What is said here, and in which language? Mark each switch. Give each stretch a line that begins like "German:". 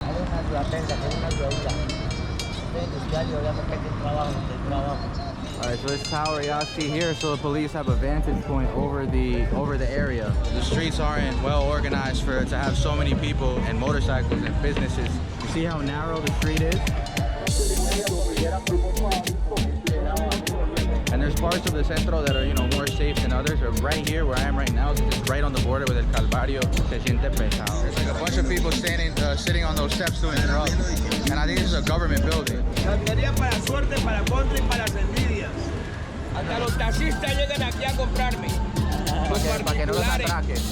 Spanish: platense, que es una ayudadita. Este industrial y obviamente aquí hay trabajo, donde hay trabajo.
English: Alright, so this tower y'all see here, so the police have a vantage point over the area. The streets aren't well organized to have so many people and motorcycles and businesses. You see how narrow the street is? And there's parts of the Centro that are, you know, more safe than others. But right here, where I am right now, is just right on the border with El Calvario.
Spanish: Se siente pesado.
English: There's like a bunch of people sitting on those steps doing drugs. And I think this is a government building.
Spanish: Para suerte, para contra y para las envidias. Hasta los taxistas llegan aquí a comprarme. Para que no los atraquen.